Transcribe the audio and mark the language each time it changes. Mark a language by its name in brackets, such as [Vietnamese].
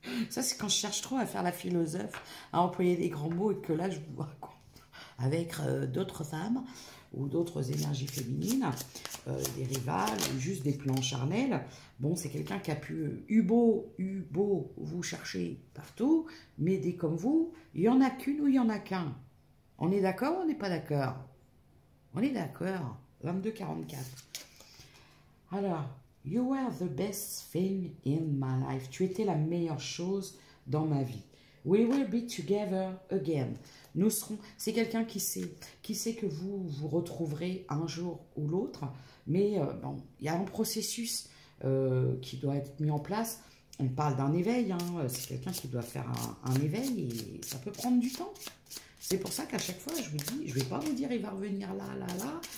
[French] Ça, c'est quand je cherche trop à faire la philosophe, à employer des grands mots et que là, je vous raconte avec d'autres femmes ou d'autres énergies féminines, des rivales ou juste des plans charnels. Bon, c'est quelqu'un qui a pu eu beau vous chercher partout, mais des comme vous, il y en a qu'une ou il y en a qu'un. On est d'accord ou on n'est pas d'accord? On est d'accord. 22-44. Alors, [English] you were the best thing in my life. [French] Tu étais la meilleure chose dans ma vie. [English] We will be together again. [French] Nous serons. C'est quelqu'un qui sait que vous vous retrouverez un jour ou l'autre. Mais bon, il y a un processus qui doit être mis en place. On parle d'un éveil. Hein. C'est quelqu'un qui doit faire un éveil et ça peut prendre du temps. C'est pour ça qu'à chaque fois, je vous dis, je ne vais pas vous dire il va revenir là, là, là.